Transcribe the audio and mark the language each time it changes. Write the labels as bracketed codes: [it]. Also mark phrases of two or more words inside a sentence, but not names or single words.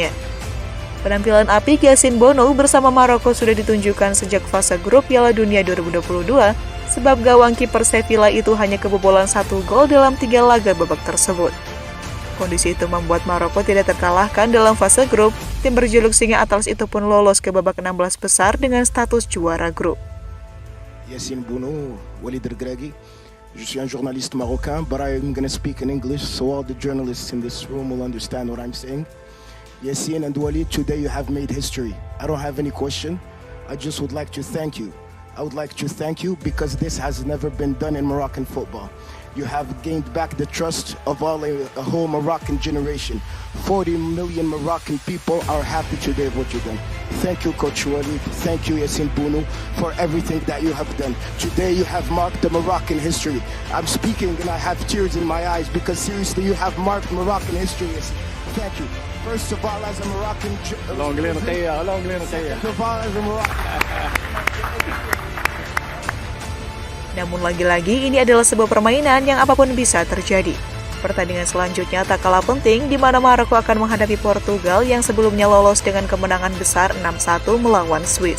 [id] Penampilan apik Yassine Bounou bersama Maroko sudah ditunjukkan sejak fase grup Piala Dunia 2022, sebab gawang kiper Sevilla itu hanya kebobolan 1 gol dalam 3 laga babak tersebut. Kondisi itu membuat Maroko tidak terkalahkan dalam fase grup, tim berjuluk Singa Atlas itu pun lolos ke babak 16 besar dengan status juara grup. Yassine Bounou, Walid Regragui. [fr] Je suis un journaliste marocain, [en] but I'm going to speak in English so all the journalists in this room will understand what I'm saying. Yassine and Walid, today you have made history. I don't have any question. I just would like to thank you. I would like to thank you because this has never been done in Moroccan football. You have gained back the trust of a whole Moroccan generation. 40 million Moroccan people are happy today of what you've done. Thank you, Coach Walid. Thank you, Yassine Bounou, for everything that you have done. Today you have marked the Moroccan history. I'm speaking and I have tears in my eyes because seriously you have marked Moroccan history. Thank you. First of all, as a Moroccan... [id] Namun lagi-lagi ini adalah sebuah permainan yang apapun bisa terjadi. Pertandingan selanjutnya tak kalah penting di mana Maroko akan menghadapi Portugal yang sebelumnya lolos dengan kemenangan besar 6-1 melawan Swiss.